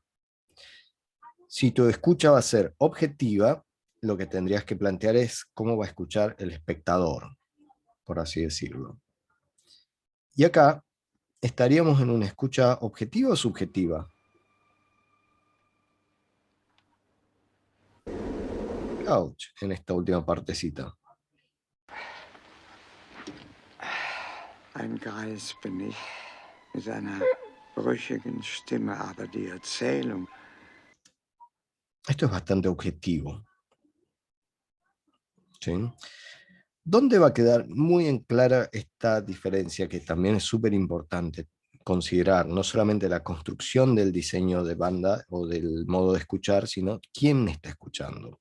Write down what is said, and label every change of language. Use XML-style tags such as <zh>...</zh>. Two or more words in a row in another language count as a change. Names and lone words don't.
<es>Si tu escucha va a ser objetiva, lo que tendrías que plantear es cómo va a escuchar el espectador, por así decirlo. Y acá estaríamos en una escucha objetiva o subjetiva. Ouch, en esta última partecita.</es> <de>Ein Greis bin ich, mit einer brüchigen Stimme, aber die Erzählung.</de> <es>Esto es bastante objetivo. ¿Sí? ¿Dónde va a quedar muy en clara esta diferencia, que también es súper importante considerar? No solamente la construcción del diseño de banda o del modo de escuchar, sino quién está escuchando.</es>